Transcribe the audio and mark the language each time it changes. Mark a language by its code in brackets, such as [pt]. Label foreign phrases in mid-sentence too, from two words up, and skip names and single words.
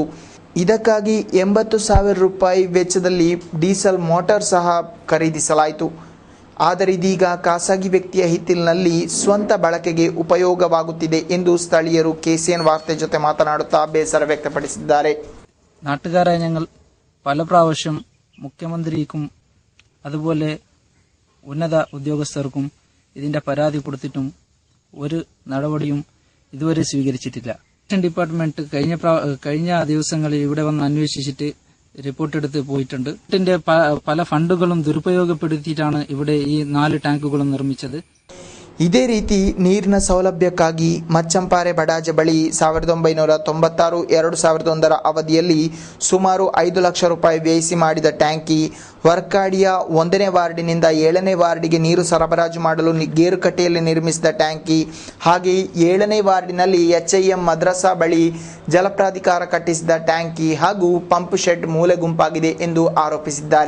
[kn] ಇದಕ್ಕಾಗಿ 80,000 ರೂಪಾಯಿ ವೆಚ್ಚದಲ್ಲಿ [en] diesel motor [kn] ಸಹ ಖರೀದಿಸಲಾಯಿತು. ಆದರೆ ಇದೀಗ ಖಾಸಗಿ ವ್ಯಕ್ತಿಯ ಹಿತ್ತಿಲಿನಲ್ಲಿ ಸ್ವಂತ ಬಳಕೆಗೆ ಉಪಯೋಗವಾಗುತ್ತಿದೆ ಎಂದು ಸ್ಥಳೀಯರು KCN വാർത്ത ಜೊತೆ ಮಾತನಾಡುತ್ತಾ ಬೇಸರ ವ್ಯಕ್ತಪಡಿಸಿದ್ದಾರೆ. [ml] നാട്ടുകാരായ ഞങ്ങൾ പല പ്രാവശ്യം മുഖ്യമന്ത്രിക്കും അതുപോലെ ഉന്നത ഉദ്യോഗസ്ഥർക്കും ഇതിന്റെ പരാതി കൊടുത്തിട്ടും ഒരു നടപടിയും ഇതുവരെ സ്വീകരിച്ചിട്ടില്ല. ഡിപ്പാർട്ട്മെന്റ് കഴിഞ്ഞ ദിവസങ്ങളിൽ ഇവിടെ വന്ന് അന്വേഷിച്ചിട്ട് റിപ്പോർട്ട് എടുത്ത് പോയിട്ടുണ്ട്. ഇതിന്റെ പല ഫണ്ടുകളും ദുരുപയോഗപ്പെടുത്തിയിട്ടാണ് ഇവിടെ ഈ 4 ടാങ്കുകളും നിർമ്മിച്ചത്. [kn] ಇದೇ ರೀತಿ ನೀರಿನ ಸೌಲಭ್ಯಕ್ಕಾಗಿ ಮಚ್ಚಂಪಾರೆ ಬಡಾಜೆ ಬಳಿ 1996-2001 ಅವಧಿಯಲ್ಲಿ ಸುಮಾರು 5 ಲಕ್ಷ ರೂಪಾಯಿ ವ್ಯಯಿಸಿ ಮಾಡಿದ ಟ್ಯಾಂಕಿ ವರ್ಕಾಡಿಯ 1ನೇ ವಾರ್ಡಿನಿಂದ 7ನೇ ವಾರ್ಡಿಗೆ ನೀರು ಸರಬರಾಜು ಮಾಡಲು ಗೇರುಕಟ್ಟೆಯಲ್ಲಿ ನಿರ್ಮಿಸಿದ ಟ್ಯಾಂಕಿ, ಹಾಗೆ 7ನೇ ವಾರ್ಡಿನಲ್ಲಿ HIM ಮದ್ರಸಾ ಬಳಿ ಜಲಪ್ರಾಧಿಕಾರ ಕಟ್ಟಿಸಿದ ಟ್ಯಾಂಕಿ ಹಾಗೂ [en] pump shed [kn] ಮೂಲೆ ಗುಂಪಾಗಿದೆ ಎಂದು ಆರೋಪಿಸಿದ್ದಾರೆ.